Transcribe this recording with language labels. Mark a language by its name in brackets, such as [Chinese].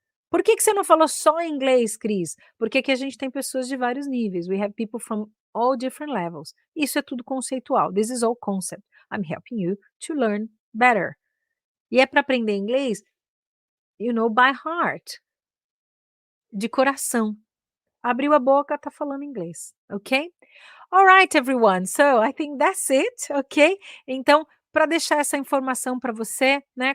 [Portuguese] Por que que você não falou só em inglês, Cris? Porque aqui a gente tem pessoas de vários níveis. [English] We have people from all different levels. [Portuguese] Isso é tudo conceitual. [English] This is all concept. I'm helping you to learn better. [Portuguese] E é para aprender inglês, [English] by heart, [Portuguese] de coração. Abriu a boca, tá falando inglês, ok? [English] Alright, everyone. So I think that's it, [Portuguese] ok? Então, para deixar essa informação para você, né?